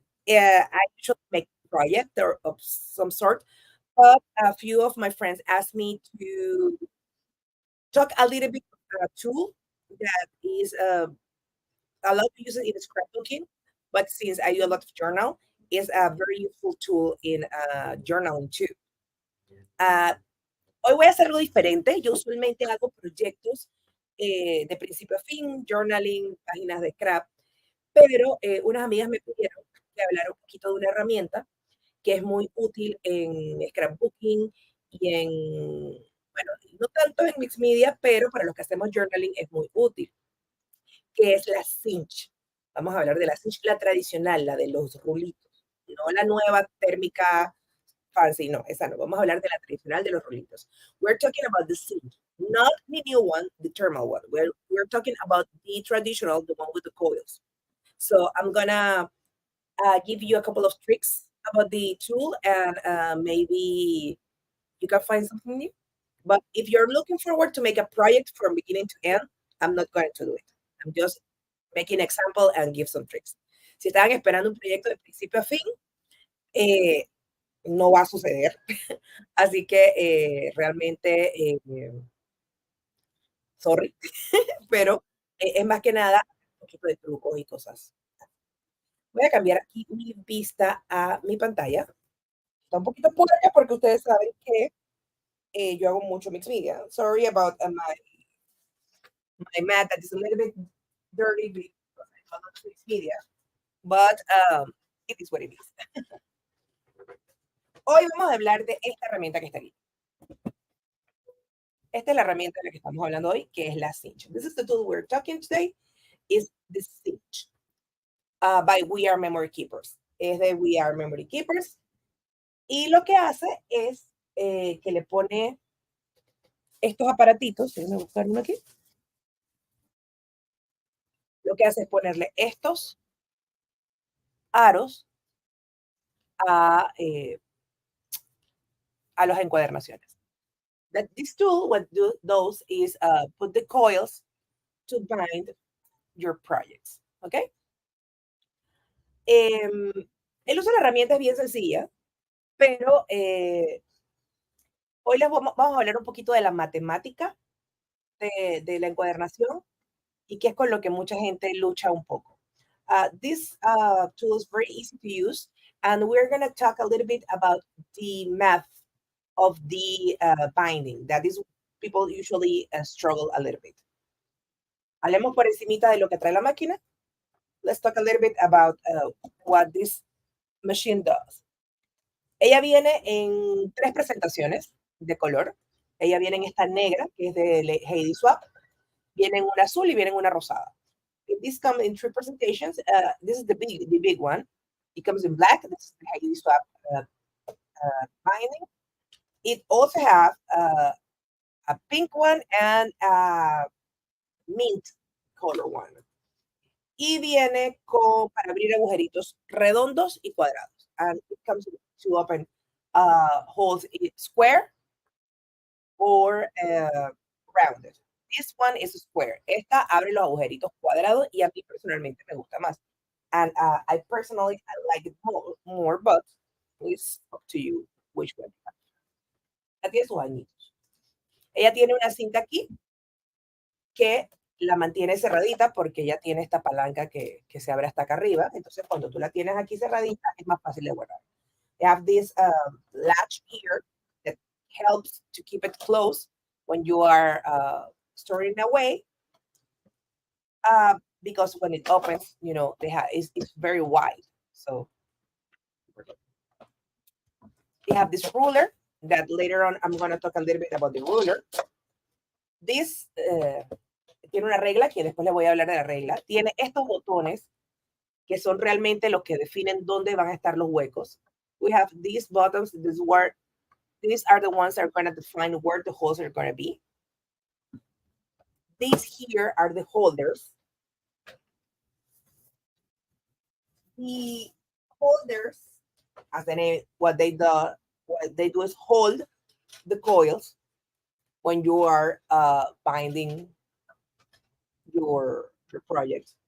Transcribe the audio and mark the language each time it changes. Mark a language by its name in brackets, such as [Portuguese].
[English] I usually make a project or of some sort, but a few of my friends asked me to talk a little bit about a tool that is a lot of users in scrapbooking, but since I do a lot of journal, it's a very useful tool in journaling too. [Spanish] Uh, Hoy voy a hacer algo diferente. Yo usualmente hago proyectos de principio a fin, journaling, páginas de scrap, pero unas amigas me pidieron que hablara un poquito de una herramienta que es muy útil en scrapbooking y en, bueno, no tanto en mixed media, pero para los que hacemos journaling es muy útil, que es la Cinch. Vamos a hablar de la Cinch, la tradicional, la de los rulitos, no la nueva térmica fancy, no, esa no. Vamos a hablar de la tradicional de los rulitos. [English] We're talking about the Cinch, not the new one, the thermal one. We're talking about the traditional, the one with the coils. So I'm gonna give you a couple of tricks about the tool and maybe you can find something new. But if you're looking forward to make a project from beginning to end, I'm not going to do it. I'm just making an example and give some tricks. [Spanish] Si estaban esperando un proyecto de principio a fin, no va a suceder. Así que realmente, sorry, pero es más que nada un poquito de trucos y cosas. Voy a cambiar aquí mi vista a mi pantalla. Está un poquito puerca porque ustedes saben que yo hago mucho mixed media. [English] Sorry about my mat that is a little bit dirty because I do a lot of mixed media, but it is what it is. [Spanish] Hoy vamos a hablar de esta herramienta que está aquí. Esta es la herramienta de la que estamos hablando hoy, que es la Cinch. [English] This is the tool we're talking today, is the Cinch by We Are Memory Keepers. [Spanish] Es de We Are Memory Keepers. Y lo que hace es que le pone estos aparatitos, déjenme buscar uno aquí. Lo que hace es ponerle estos aros a las encuadernaciones. [English] That this tool, what does is put the coils to bind your projects. ¿Ok? [Spanish] El uso de la herramienta es bien sencilla, pero hoy vamos a hablar un poquito de la matemática de la encuadernación y que es con lo que mucha gente lucha un poco. [English] This tool is very easy to use, and we're going to talk a little bit about the math of the binding. That is, people usually struggle a little bit. [Spanish] Hablemos por encimita de lo que trae la máquina. [English] Let's talk a little bit about what this machine does. [Spanish] Ella viene en 3 presentaciones de color. Ella viene en esta negra, que es de Heidi Swap. Viene en una azul y viene en una rosada. [English] this comes in three presentations. This is the big one. It comes in black. This is the Hailey Swap binding. It also have a pink one and a mint color one. [Spanish] Y viene para abrir agujeritos redondos y cuadrados. [English] And it comes to open holes square or rounded. This one is square. [Spanish] Esta abre los agujeritos cuadrados y a mí personalmente me gusta más. [English] And I personally like it more, but it's up to you which one. [Spanish] Ella tiene sus añitos. Ella tiene una cinta aquí que la mantiene cerradita porque ella tiene esta palanca que se abre hasta acá arriba. Entonces, cuando tú la tienes aquí cerradita, es más fácil de guardar. [English] They have this latch here that helps to keep it closed when you are storing it away. Because when it opens, you know, it's very wide. So they have this ruler that later on I'm going to talk a little bit about the ruler. [Spanish] This tiene una regla, que después le voy a hablar de la regla. Tiene estos botones que son realmente los que definen dónde van a estar los huecos. [English] We have these buttons. These are the ones that are going to define where the holes are going to be. These here are the holders. The holders, as the name, what they do is hold the coils when you are binding your project.